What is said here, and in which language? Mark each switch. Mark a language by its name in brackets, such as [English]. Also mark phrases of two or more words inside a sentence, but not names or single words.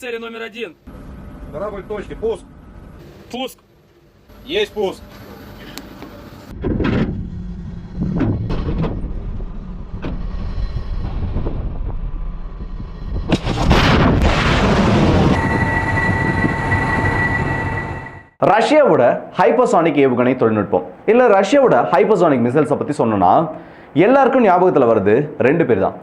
[Russian] Цель номер один. Корабль в точке. Пуск. Пуск. Есть пуск. [Tamil] ரஷ்யாவோட ஹைப்பர்சானிக் ஏவுகணை தொழில்நுட்பம் இல்லை ரஷ்யாவோட [English] hypersonic missiles [Tamil] பற்றி சொன்னோன்னா எல்லாருக்கும் ஞாபகத்தில் வருது ரெண்டு பேர் தான்.